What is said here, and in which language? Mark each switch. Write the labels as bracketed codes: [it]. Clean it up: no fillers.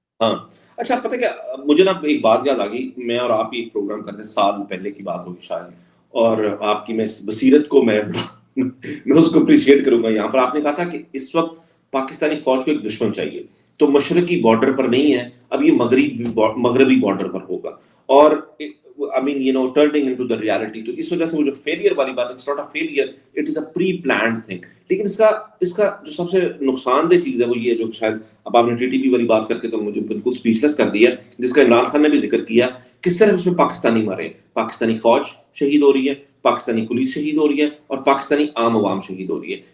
[ur] ہاں اچھا, پتہ کیا مجھے نا ایک بات یاد آ گئی, میں اور آپ ایک پروگرام کرتے سال پہلے کی بات ہوگی شاید, اور آپ کی میں بصیرت کو میں اس کو اپریشیٹ کروں گا یہاں پر. آپ نے کہا تھا کہ اس وقت پاکستانی فوج کو ایک دشمن چاہیے, تو مشرقی بارڈر پر نہیں ہے, اب یہ مغربی بارڈر پر ہوگا. اور [en] I mean, you know, turning into the reality. [ur] تو اس وجہ سے وہ جو فیلئر والی بات ہے, [en] it's not a failure, it is a pre-planned thing. [ur] لیکن اس کا جو سب سے نقصان دہ چیز ہے وہ یہ ہے, جو شاید اب آپ نے ٹی ٹی پی والی بات کر کے تو مجھے بالکل اسپیچلیس کر دیا, جس کا عمران خان نے بھی ذکر کیا, کس طرح اس میں پاکستانی مرے, پاکستانی فوج شہید ہو رہی ہے, پاکستانی پولیس شہید ہو رہی ہے, اور پاکستانی عام عوام شہید ہو رہی ہے.